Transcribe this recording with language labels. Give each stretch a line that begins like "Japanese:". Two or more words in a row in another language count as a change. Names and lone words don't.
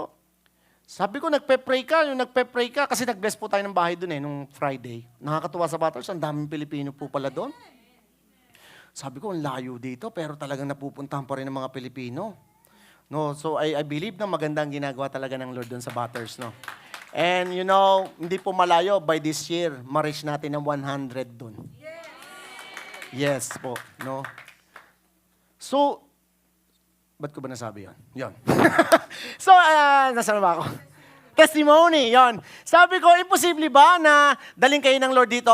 Filipino: Sabi ko, nagpe-pray ka, kasi nag-bless po tayo ng bahay doon eh, nung Friday. Nakakatuwa sa Butters, ang daming Pilipino po pala doon. Sabi ko, ang layo dito, pero talagang napupuntahan pa rin ng mga Pilipino. No,
English: so I believe
Filipino: na magandang ginagawa talaga ng Lord doon sa Butters, no.
English: And you know,
Filipino: hindi po malayo,
English: by this year,
Filipino: ma-reach natin ng 100 doon. Yes po, no. So, ba't ko ba nasabi yun? Yun. So, nasaan ba ako? Testimony, yon. Sabi ko, imposible ba na daling kayo ng Lord dito?